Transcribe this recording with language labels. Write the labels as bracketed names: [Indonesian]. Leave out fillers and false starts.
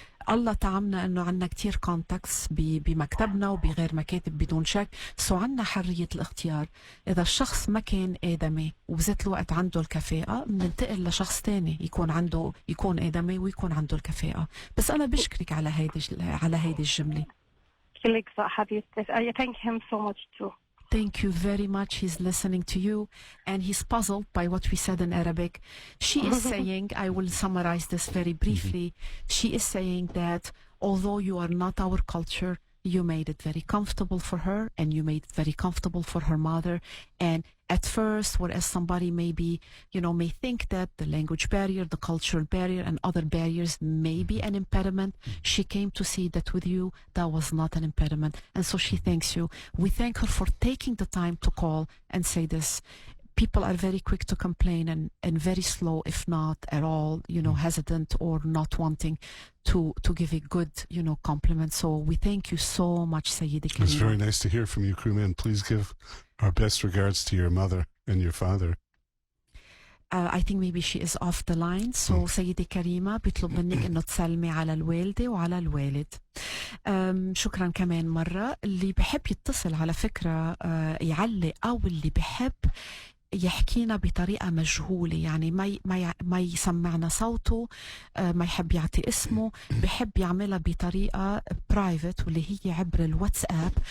[Arabic] الله تعمنا انه عندنا كتير كونتاكتس بمكتبنا وبغير مكاتب بدون شك، عندنا حرية الاختيار. اذا الشخص ما كان ادمي وبذات الوقت عنده الكفاءة، بننتقل لشخص تاني يكون ادمي ويكون عنده الكفاءة. بس انا بشكرك على هيدي الجملة. كلك صح حبيبتي. [English] I thank him so much too. Thank you very much. He's listening to you and he's puzzled by what we said in Arabic. She is saying, I will summarize this very briefly. She is saying that although you are not our culture, you made it very comfortable for her and you made it very comfortable for her mother. And at first, whereas somebody maybe, may think that the language barrier, the cultural barrier and other barriers may be an impediment, she came to see that with you, that was not an impediment. And so she thanks you. We thank her for taking the time to call and say this. People are very quick to complain and very slow, if not at all, hesitant or not wanting to give a good, compliment. So we thank you so much, Sayyidi Karima. It's very nice to hear from you, crewman. Please give our best regards to your mother and your father. I think maybe she is off the line. [Arabic] So سيدة كريمة بيطلب منك انه تسلمي على الوالدة وعلى الوالد. شكرا كمان مرة. اللي بحب يتصل على فكرة يعلق، او اللي بحب يحكينا بطريقة مجهولة، يعني ما يسمعنا صوته، ما يحب يعطي اسمه، بحب يعملها بطريقة برايفت واللي هي عبر الواتساب.